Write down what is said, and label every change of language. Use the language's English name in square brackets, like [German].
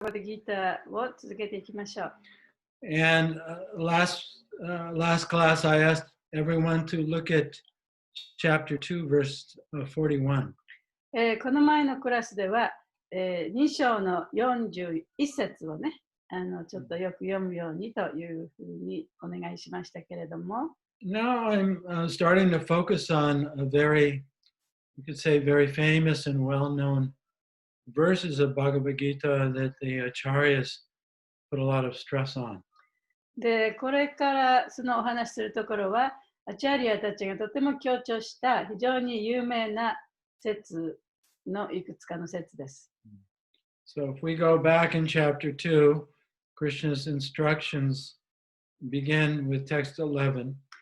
[Japanese] バッドギーターを続けていきましょう。 [English] And last class, I asked everyone to look at chapter 2, verse 41. [Japanese] この前のクラスでは、2章の41節をね、ちょっとよく読むようにというふうにお願いしましたけれども、 [English] Now I'm starting to focus on a very, you could say, very famous and well-known verses of Bhagavad Gita that the acharyas put a lot of stress on. [Japanese] で、これからそのお話しするところは、アチャリアたちがとても強調した非常に有名な説のいくつかの説です。 [English] So if we go back in chapter 2, Krishna's instructions begin with text 11.